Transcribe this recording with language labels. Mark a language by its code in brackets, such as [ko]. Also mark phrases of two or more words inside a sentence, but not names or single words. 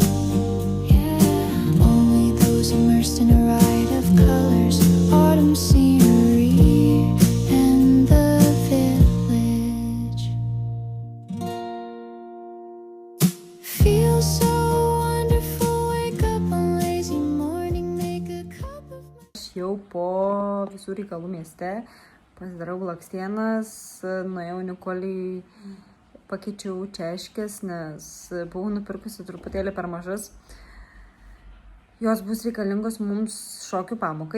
[en] Yeah, only those immersed in a ride of colors. Autumn scenery and the village. Feels so wonderful, wake up on lazy morning, make a cup of... [lt] Aš jau po visų reikalų mieste pasidarau blakstienas, nuėjau Nikoliai, pakeičiau češkės, nes buvau nupirkusi truputėlį per mažas. Jos bus reikalingos mums šokių pamokai.